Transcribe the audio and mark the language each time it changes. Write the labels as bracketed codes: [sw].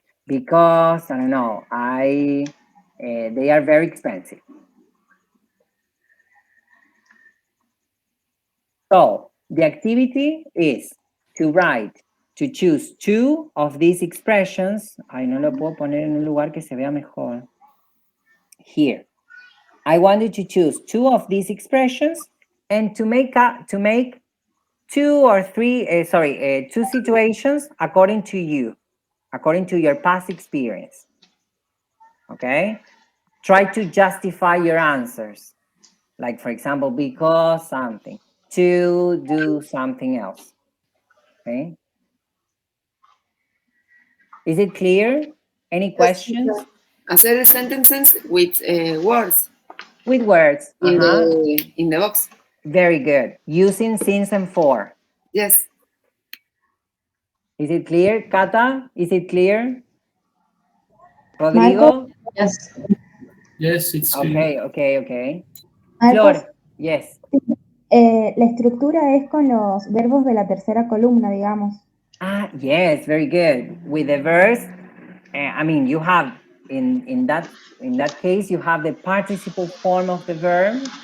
[en] Because, I don't know, they are very expensive. So the activity is to write, to choose 2 of these expressions. [es] Ay, no lo puedo poner en un lugar que se vea mejor. [en] Here. I wanted to choose 2 of these expressions and to make 2 or 3, 2 situations according to you, according to your past experience. Okay? Try to justify your answers. Like, for example, because something, to do something else. Okay? Is it clear? Any questions? Hacer sentences with words. With words. In the box. Very good. Using since and for. Yes. Is it clear, Cata? Is it clear? Rodrigo? Yes. Yes, it's clear. Okay. Marcos, Flor, yes. [es] La estructura es con los verbos de la tercera columna, digamos. [en] Yes, very good. With the verse, I mean, you have, in that case, you have the participle form of the verb.